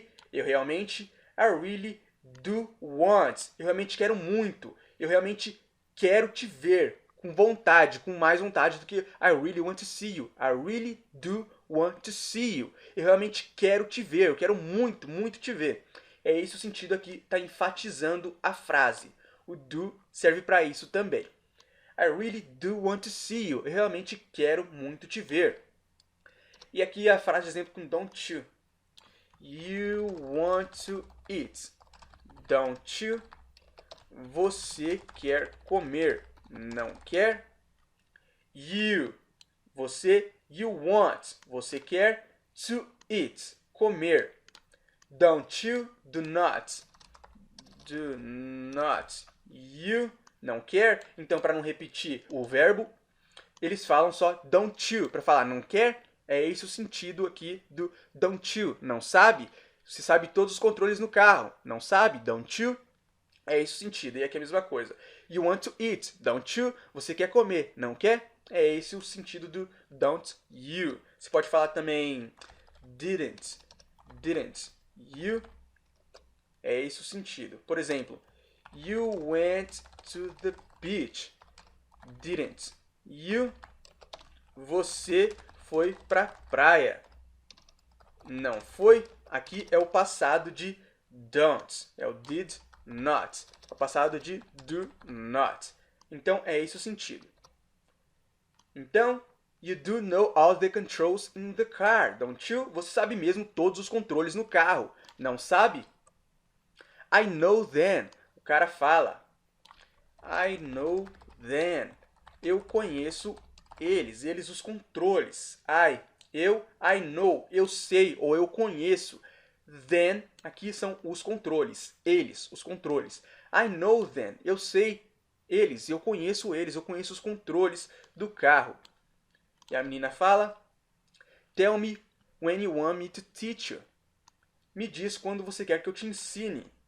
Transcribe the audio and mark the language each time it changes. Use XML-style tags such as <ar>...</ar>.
<pt>Eu realmente do want. Eu realmente quero muito. Eu realmente quero te ver. Com vontade, com mais vontade do que</pt> <en>I really want to see you. I really do want to see you.</en> <pt>Eu realmente quero te ver. Eu quero muito, muito te ver. É esse o sentido aqui, está enfatizando a frase. O do serve para isso também.</pt> <en>I really do want to see you.</en> <pt>Eu realmente quero muito te ver. E aqui a frase de exemplo com don't you.</pt> <en>You want to eat. Don't you?</en> <pt>Você quer comer? Não quer? You. Você, you want. Você quer to eat. Comer. Don't you? Do not. Do not. You. Não quer? Então, para não repetir o verbo, eles falam só don't you. Para falar não quer, é esse o sentido aqui do don't you. Não sabe? Você sabe todos os controles no carro. Não sabe? Don't you? É esse o sentido. E aqui é a mesma coisa.</pt> <en>You want to eat. Don't you?</en> <pt>Você quer comer. Não quer? É esse o sentido do don't you. Você pode falar também didn't. Didn't you? É esse o sentido. Por exemplo,</pt> <en>you went to the beach. Didn't you?</en> <pt>Você foi pra praia. Não foi? Aqui é o passado de don't. É o did not. É o passado de do not. Então, é esse o sentido.</pt> <en>Então, you do know all the controls in the car, don't you?</en> <pt>Você sabe mesmo todos os controles no carro. Não sabe?</pt> <en>I know them.</en> <pt>O cara fala.</pt> <en>I know them.</en> <pt>Eu conheço eles. Eles, os controles. I know. Eu sei ou eu conheço. Them, aqui são os controles. Eles, os controles.</pt> <en>I know them.</en> <pt>Eu sei eles. Eu conheço eles. Eu conheço os controles do carro. E a menina fala.</pt> <en>Tell me when you want me to teach you.</en> <pt>Me diz quando você quer que eu te ensine.</pt>